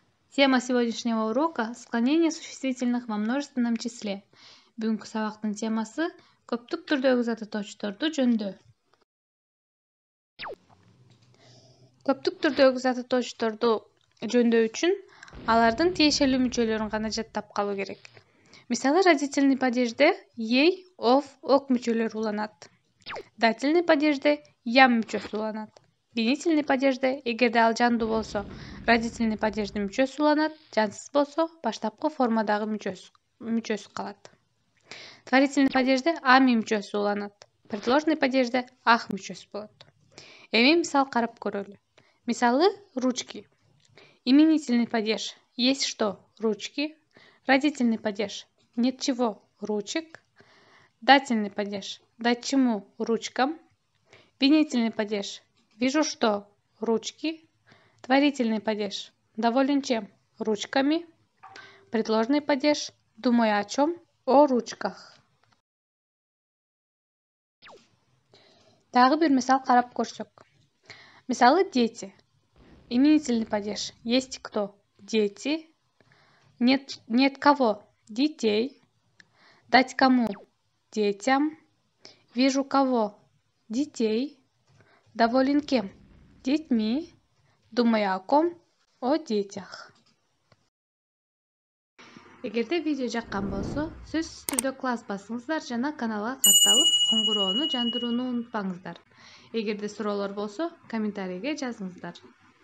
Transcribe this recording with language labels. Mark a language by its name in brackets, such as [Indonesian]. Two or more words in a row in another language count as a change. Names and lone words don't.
[Russian] Тема сегодняшнего урока – склонение существительных во множественном числе. [Kyrgyz] Бүгүнкү сабактын темасы – көптүк түрдөгү зататоочторду жөндөй. Көптүк түрдөгү зататоочторду жөндөй үчүн алардын тиешелүү мүчөлөрүн гана жаттап калуу керек. Мисалы, [Russian] родительный падежде [Kyrgyz] ей, ов, ок мүчөлөрү уланат. [Russian] Дательный падежде [Kyrgyz] ям мүчөсү уланат. [Russian] Винительный падежде [Kyrgyz] эгерде ал жандуу болсо, [Russian] родительный падеждин [Kyrgyz] мүчөсү уланат, жансыз болсо, баштапкы формадагы мүчөсү калат. [Russian] Творительный падежде [Kyrgyz] ами мүчөсү уланат. [Russian] Предложный падежде [Kyrgyz] ах мүчөсү болот. Эми мисал карап көрөлү. Мисалы, [Russian] ручки. Именительный падеж есть что? Ручки. Родительный падеж нет чего? Ручек. Дательный падеж дать чему? Ручкам. Винительный падеж вижу что? Ручки. Творительный падеж доволен чем? Ручками. Предложный падеж думаю о чем? О ручках. [Kyrgyz] Дагы бир мисал карап көрсөк. Мисалы, [Russian] дети. Именительный падеж есть кто? Дети. Нет кого? Детей. Дать кому? Детям. Вижу кого? Детей. Доволен кем? Детьми. Думаю о ком? О детях. [Kyrgyz] Эгерде видео жаккан болсо, сөзсүз түрдө класс басыңыздар жана каналга катталып, коңгуроону жандырууну унутпаңыздар. Эгерде суроолор болсо, комментарийге жазыңыздар.